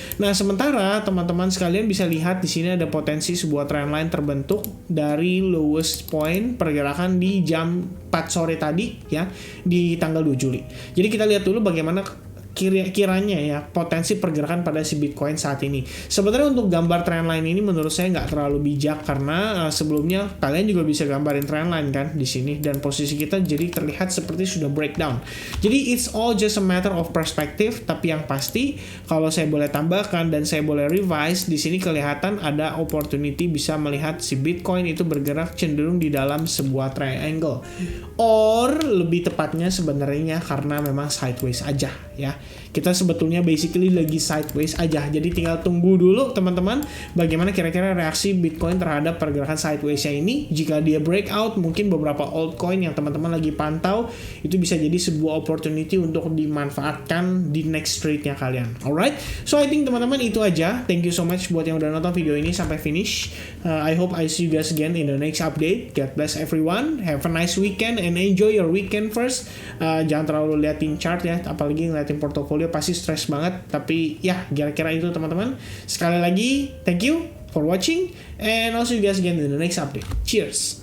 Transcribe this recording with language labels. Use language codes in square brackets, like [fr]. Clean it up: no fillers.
[id] Nah sementara teman-teman sekalian bisa lihat di sini ada potensi sebuah trendline terbentuk dari lowest point pergerakan di jam 4 sore tadi ya di tanggal 2 Juli. Jadi kita lihat dulu bagaimana kiranya ya potensi pergerakan pada si Bitcoin saat ini. Sebenarnya untuk gambar trendline ini menurut saya nggak terlalu bijak karena sebelumnya kalian juga bisa gambarin trendline kan di sini dan posisi kita jadi terlihat seperti sudah breakdown. Jadi [en] it's all just a matter of perspective. [id] Tapi yang pasti kalau saya boleh tambahkan dan saya boleh revise di sini kelihatan ada opportunity bisa melihat si Bitcoin itu bergerak cenderung di dalam sebuah triangle or lebih tepatnya sebenarnya karena memang sideways aja ya. Kita sebetulnya basically lagi sideways aja. Jadi tinggal tunggu dulu teman-teman bagaimana kira-kira reaksi Bitcoin terhadap pergerakan sideways-nya ini. Jika dia breakout, mungkin beberapa altcoin yang teman-teman lagi pantau itu bisa jadi sebuah opportunity untuk dimanfaatkan di next trade-nya kalian. [en] Alright, so I think [id] teman-teman itu aja. [en] Thank you so much [id] buat yang udah nonton video ini sampai finish. [en] I hope I see you guys again in the next update. God bless everyone. Have a nice weekend and enjoy your weekend first. [id] Jangan terlalu liatin chart ya, apalagi ngeliatin portofolio pasti stres banget. Tapi ya kira-kira itu teman-teman. Sekali lagi [en] thank you for watching and I'll see you guys again in the next update. Cheers.